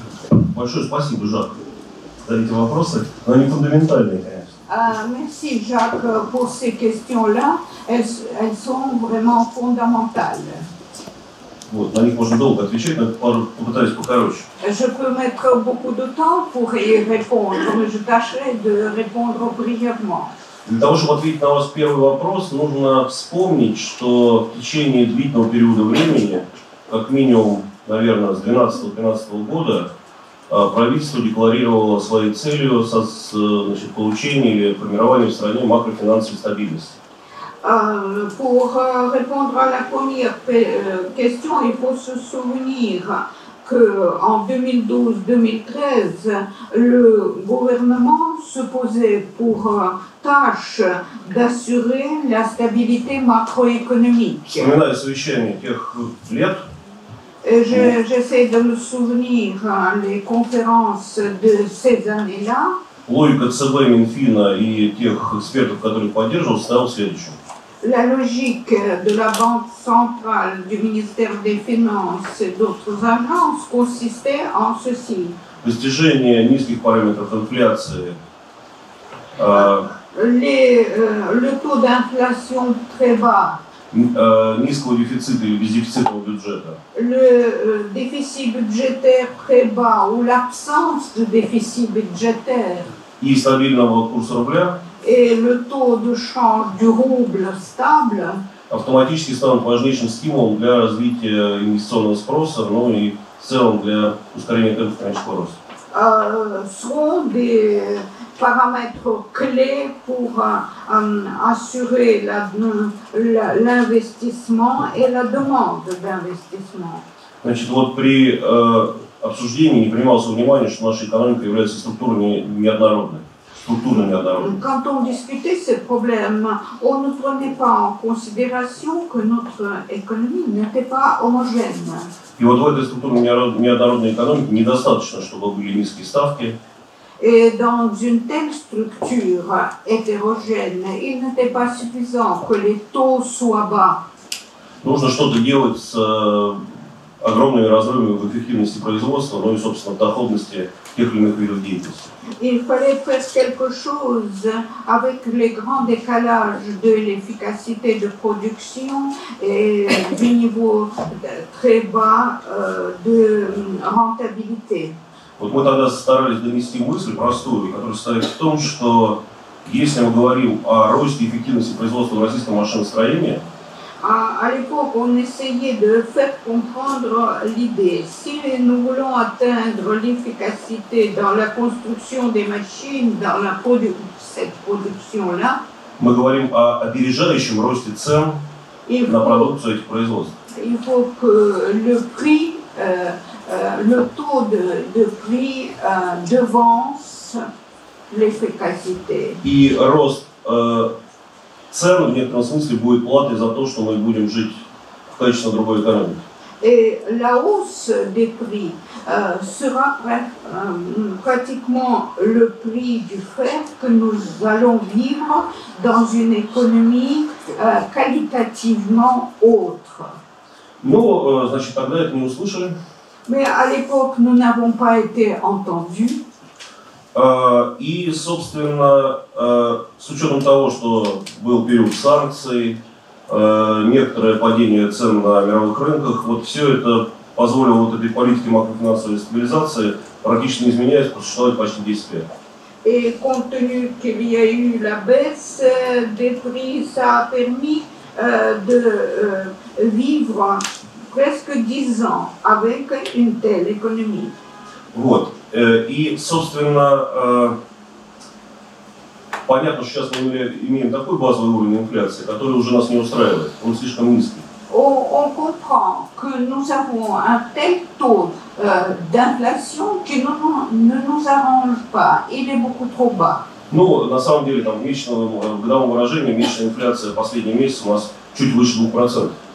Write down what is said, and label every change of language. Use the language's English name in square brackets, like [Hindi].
[Russian] Большое спасибо, Жак, за эти вопросы, но они фундаментальные, конечно. [French] Merci Jacques pour ces questions-là. Elles sont vraiment fondamentales. [Russian] Вот, на них можно долго отвечать, но попытаюсь покороче. [French] Je peux mettre beaucoup de temps pour y répondre, mais je tâcherai de répondre brièvement. [Russian] Для того, чтобы ответить на ваш первый вопрос, нужно вспомнить, что в течение длительного периода времени, как минимум, наверное, с 2012-2013 года, правительство декларировало своей целью получение или формирование в стране макрофинансовой стабильности. [French] Pour répondre à la première question, il faut se souvenir qu'en 2012-2013, le gouvernement se posait pour tâche d'assurer la stabilité macroéconomique. [Russian] Вспоминаю совещание тех лет. [French] J'essaie de me souvenir les conférences de ces années-là. [Russian] Логика ЦБ, Минфина и тех экспертов, которые поддерживал, состояла в следующем. [French] La logique de la Banque centrale, du ministère des Finances et d'autres agences consistait en ceci. [Russian] Достижение низких параметров инфляции. [French] Le taux d'inflation très bas. [Russian] Низкого дефицита или бездефицитного бюджета. [French] Le déficit budgétaire très bas ou l'absence de déficit budgétaire. [Russian] И стабильного курса рубля. [French] Et le taux de change du rouble stable. [Russian] Автоматически станут важнейшим стимулом для развития инвестиционного спроса, ну и в целом для ускорения темпа экономического роста. [French] Seront des paramètres clés pour assurer l'investissement et la demande d'investissement. [Russian] Значит, вот при обсуждении не принималось во внимание, что наша экономика является структурно неоднородной. [French] Quand on discutait ces problèmes, on ne prenait pas en considération que notre économie n'était pas homogène. [Russian] И вот в этой структурно неоднородной экономике недостаточно, чтобы были низкие ставки. [French] Et dans une telle structure hétérogène, il n'était pas suffisant que les taux soient bas. [Russian] Нужно что-то делать с огромными разрывами в эффективности производства, ну и, собственно, в доходности тех или иных видов деятельности. [French] Il fallait faire quelque chose avec les grands décalages de l'efficacité de production et du niveau très bas de rentabilité. [Russian] Вот мы тогда старались донести мысль простую, которая состоит в том, что если мы говорим о росте эффективности производства в российском машиностроении, [French] À l'époque, on essayait de faire comprendre l'idée. Si nous voulons atteindre l'efficacité dans la construction des machines, dans cette production-là, [Russian] мы говорим о опережающем росте цен на продукцию этих производств. [French] Il faut que le prix, le taux de prix devance l'efficacité. [Russian] И рост цен в некотором смысле будет платой за то, что мы будем жить в качественно другой экономике. [French] Et la hausse des prix sera pratiquement le prix du fait que nous allons vivre dans une économie qualitativement autre. [Russian] Ну, значит, тогда это не услышали. [French] Mais à l'époque, nous n'avons pas été entendus. [Russian] И, собственно, с учетом того, что был период санкций, некоторое падение цен на мировых рынках, вот все это позволило вот этой политике макрофинансовой стабилизации, практически не изменяясь, просуществовать почти 10 лет. [French] Et compte tenu qu'il y a eu la baisse des prix, ça a permis de vivre presque 10 ans avec une telle économie. [Russian] Вот. И, собственно, понятно, что сейчас мы имеем такой базовый уровень инфляции, который уже нас не устраивает, он слишком низкий. [French] On comprend que nous avons un tel taux d'inflation qui ne nous arrange pas, il est beaucoup trop bas. [Russian] Ну, на самом деле, там, в годовом выражении месячная инфляция последний месяц у нас чуть выше 2%.